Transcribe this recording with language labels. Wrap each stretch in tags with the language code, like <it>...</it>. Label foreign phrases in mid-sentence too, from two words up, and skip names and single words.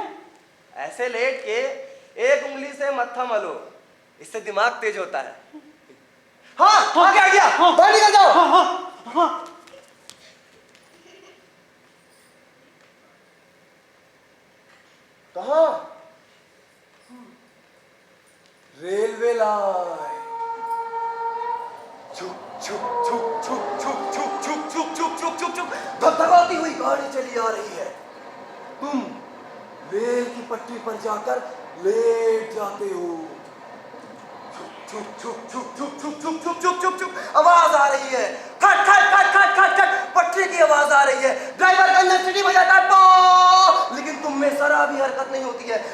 <hi>ऐसे लेट के एक उंगली से मत्था मलो, इससे दिमाग तेज होता है। हाँ, आ गया हाँ, बाहर निकल जाओ। हाँ हाँ हाँ। कहाँ? रेलवे लाइन। छुक छुक छुक छुक छुक छुक छुक छुक छुक छुक छुक छुक धगधगाती हुई गाड़ी चली आ रही है। तुम रेल की पटरी पर जाकर लेट जाते हो। छुक छुक छुक छुक छुक छुक छुक छुक छुक छुक आवाज आ रही है। खट खट खट खट खट खट पटरी की आवाज आ रही है। ड्राइवर का अंदर सीटी बजाता है पो, लेकिन तुम में जरा भी हरकत नहीं होती है।</hi>